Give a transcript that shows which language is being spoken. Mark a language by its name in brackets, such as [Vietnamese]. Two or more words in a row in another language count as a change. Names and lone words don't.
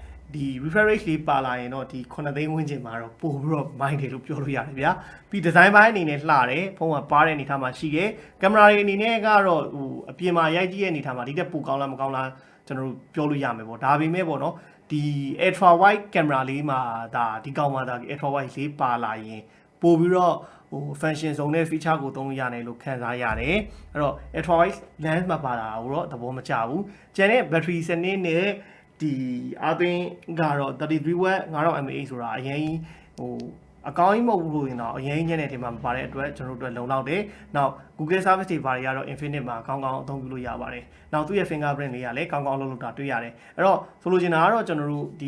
[Burmese] ဒီ refresh rate လေးပါလာရင်တော့ဒီ9သိန်းဝန်းကျင်မှာတော့ပို့ပြီးတော့ mind တယ်လို့ပြောလို့ရတယ်ဗျာပြီး design ပိုင်းအနေနဲ့လှတယ်ဖုန်းကပါတဲ့အနေထားမှာရှိတယ်ကင်မရာတွေအနေနဲ့ကတော့ဟိုအပြင်မှာရိုက်ကြည့်ရဲ့အနေထားမှာဒီတက်ပိုကောင်းလားမကောင်းလားကျွန်တော်တို့ပြောလို့ရမယ်ပေါ့ဒါပေမဲ့ပေါ့နော်ဒီ [English] ultra wide camera [Burmese] လေးမှာဒါဒီကောင်မှာဒါ [English] ultra wide [Burmese] လေးပါလာရင်ပို့ပြီးတော့ဟို function စုံတဲ့ feature ကိုသုံးလို့ရတယ်လို့ခံစားရတယ်အဲ့တော့ [English] ultra wide lens [Burmese] မှာပါလာကိုတော့သဘောမကျဘူးကျန်တဲ့ battery စနစ်နဲ့ဒီ အားသွင်းကတော့33 watt 9000 mAh ဆိုတာအရင်ဟိုအကောင်းကြီးမဟုတ်ဘူးလို့ရင်တော့အရင်ညနေတင်မှာမပါတဲ့အတွက်ကျွန်တော်တို့အတွက်လုံလောက်တယ်။နောက် Google service တွေဘာတွေကတော့ Infinix မှာကောင်းကောင်းအသုံးပြုလို့ရပါတယ်။နောက်သူ့ရဲ့ fingerprint လေးကလည်းကောင်းကောင်းလုပ်တာတွေ့ရတယ်။အဲ့တော့ဆိုလိုချင်တာကတော့ကျွန်တော်တို့ဒီ